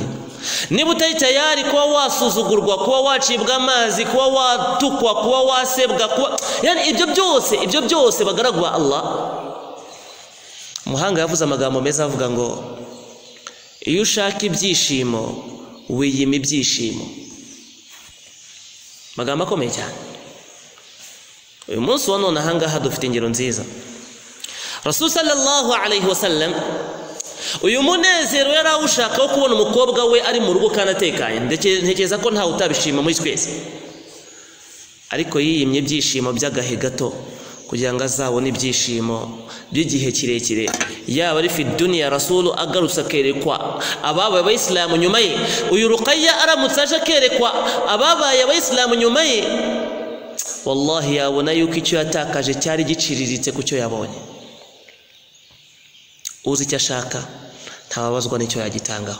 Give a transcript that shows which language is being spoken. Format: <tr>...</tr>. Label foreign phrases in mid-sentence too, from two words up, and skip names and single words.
<rw>Niba utari tayari kuba wasuzugurwa, kuba wacibwa amazi, kuba watukwa, kuba wasebwa, yani ibyo byose bagaragu ba Allah. Umuhanga yavuze amagambo meza avuga ngo iyo ushaka ibyishimo wiyima ibyishimo. Magambo akomeye cyane. Uyu munsi wa none ahangaha dufite ingero nziza. Rasul</rw> <ar>صلى الله عليه وسلم</ar> <rw>uyu munezero yari awushaka wo kubona umukobwa we ari mu rugo kandi atekanye, ntekereza ko ntawe utabishima muri twese, ariko yiyimye ibyishimo by'agahe gato kugira ngo azabone ibyishimo by'igihe kirekire. Yaba ari</rw> <ar>في الدنيا</ar> <rw>Rasul agarutse akerekwa ababaye abayisilamu nyuma ye, uyu Ruqayya aramutse aje akerekwa ababaye abayisilamu nyuma ye, wallahi yabona yuko icyo yatakaje cyari giciriritse ku cyo yabonye. Uzi icyo ashaka ntababazwa n'icyo yagitangaho.</rw>